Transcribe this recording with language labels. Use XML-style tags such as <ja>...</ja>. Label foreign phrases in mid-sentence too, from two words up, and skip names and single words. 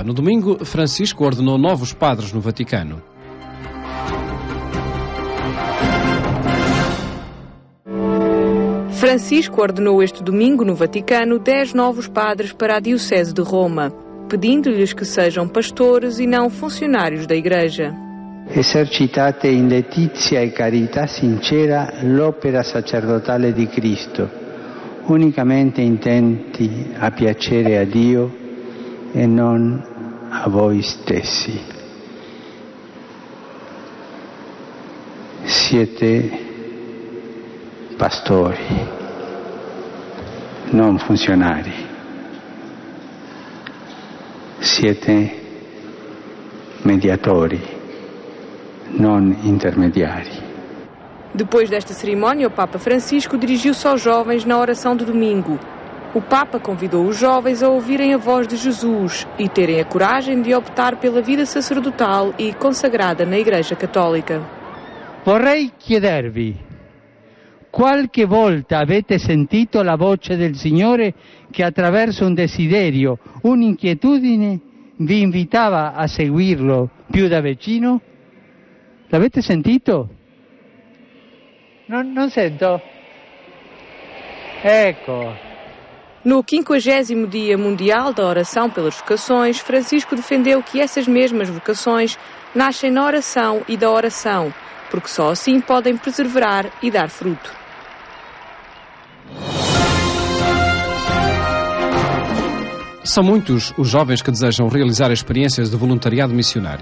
<pt>No domingo, Francisco ordenou novos padres no Vaticano. Francisco ordenou este domingo no Vaticano 10 novos padres para a Diocese de Roma, pedindo-lhes que sejam pastores e não funcionários da Igreja.</pt> <it>Esercitate in letizia e carità sincera l'opera sacerdotale di Cristo, unicamente intenti a piacere a Dio e non a voi stessi. Siete pastori, non funzionari. Siete mediatori, non intermediari.</it> <pt>Depois desta cerimónia, o Papa Francisco dirigiu-se aos jovens na oração de domingo. O Papa convidou os jovens a ouvirem a voz de Jesus e terem a coragem de optar pela vida sacerdotal e consagrada na Igreja Católica.</pt> <it>Vorrei chiedervi: qualche volta avete sentito la voce del Signore che attraverso un desiderio, un'inquietudine, vi invitava a seguirlo più da vicino? L'avete sentito? Non sento? Ecco.</it> <pt>No 50º Dia Mundial da Oração pelas Vocações, Francisco defendeu que essas mesmas vocações nascem na oração e da oração, porque só assim podem perseverar e dar fruto. São muitos os jovens que desejam realizar experiências de voluntariado missionário.</pt>